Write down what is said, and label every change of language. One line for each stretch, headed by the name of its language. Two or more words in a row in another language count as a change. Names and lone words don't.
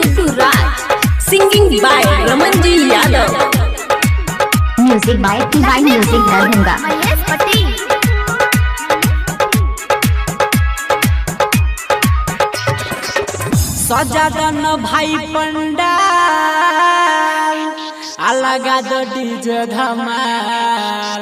English: Raj, singing by Ramanji Yadav. Music by Divine Music Darbhanga.
Bhojpuri: सजादन भाई पंडाल अलगा दो डीजे धमाल।